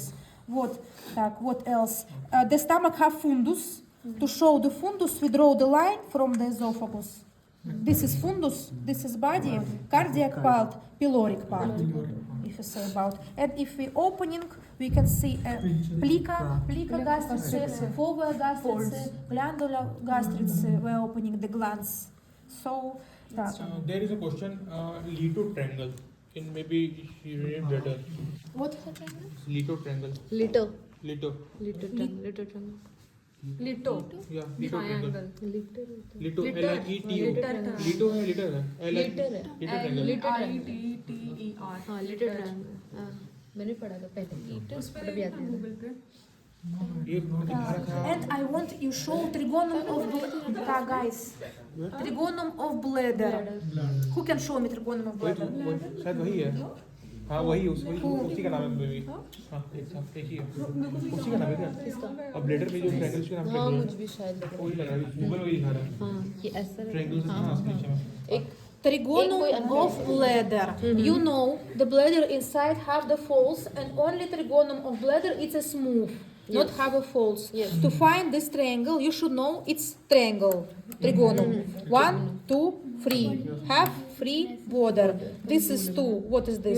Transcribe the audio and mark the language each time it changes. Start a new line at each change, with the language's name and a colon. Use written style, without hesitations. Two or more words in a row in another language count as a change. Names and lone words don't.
English: What else? The stomach have fundus. To show the fundus, we draw the line from the esophagus. This is fundus, this is body, cardiac part, pyloric part, if you say about. And if we opening, we can see
Latin: plica gastrice, fovea gastrice, glandular gastrice,
English: we're opening the glands. So, that. There is a question, Leto triangle. In maybe you read better. What? Leto triangle. लिटो Leto. लिटो Lito. Yeah, Leto triangle. लिटो Leto. L-I-E-T-O. Leto है litter है. Litter triangle. L-I-T-T-E-R.
Hindi: हाँ
English: Leto triangle
Hindi: मैंने पढ़ा था पहले उस पर भी आते हैं ये दिखा रखा है.
English: And I want you show trigonum of guys. Trigonum of bladder. Who can show me trigonum of bladder?
Hindi: शायद वही है. हाँ वही उसी का नाम है बेबी. हाँ एक ही है. उसी का नाम है क्या? अब ब्लेडर में जो ट्रायंगल उसका नाम क्या हाँ है? मुझे भी शायद लग रहा वही लग रहा है. गूगल वही दिखा रहा है. है हाँ ये ऐसा ट्रायंगल से हाँ नीचे में. एक
English: Trigonum of bladder. You know the bladder inside have the folds and only trigonum of bladder it's a smooth, not have a folds. Yes. To find this triangle, you should know it's triangle. Trigonum. 1, 2, 3. Have free border. This is 2. What is this?